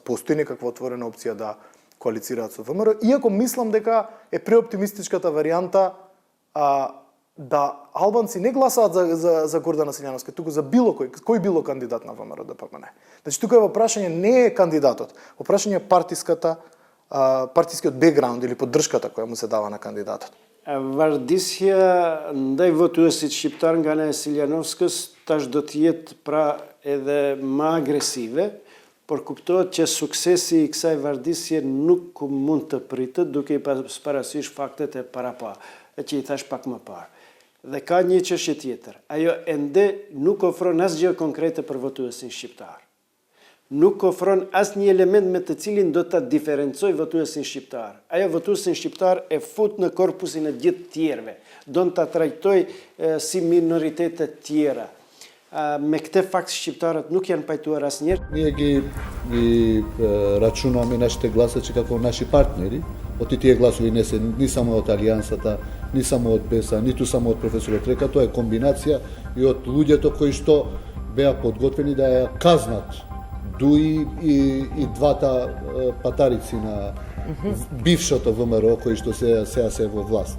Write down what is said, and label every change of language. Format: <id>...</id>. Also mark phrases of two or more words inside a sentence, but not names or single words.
<mk>Постои некаква отворена опција да коалицираат со ВМРО, иако мислам дека е преоптимистичката варијанта да албанци не гласаат за Гордана Силјановска, туку за било кој било кандидат на ВМРО ДПМН. Значи тука во прашање не е кандидатот, во прашање е партискиот бекграунд или поддршката која му се дава на кандидатот.</mk> <sq>Vardisja ndaj votuesit shqiptar nga ana e Siljanovskës tash do të jetë pra edhe më agresive, por kuptohet që suksesi i kësaj vardisje nuk mund të pritet duke i pasur parasysh faktet e që i thash pak më parë. Dhe ka një çështje tjetër. Ajo ende nuk ofron asgjë konkrete për votuesin shqiptar. Nuk ofron asnjë element me të cilin do ta diferencoj votuesin shqiptar. Ajo votuesin shqiptar e fut në korpusin e gjithë tjerëve. Do ta trajtoj si minoritetet tjera. Me këtë fakt shqiptarët nuk janë pajtuar asnjëherë.</sq> <mk>Ние ги рачунаме нашите гласачи како наши партнери. Оти тие гласови не се ни само од Алијансата, ни само од БЕСА, ниту само од професорот Река, тоа е комбинација и од луѓето кои што беа подготвени да ја казнат дуи и двата патарици на бившото ВМРО кои што сега се во власт.</mk>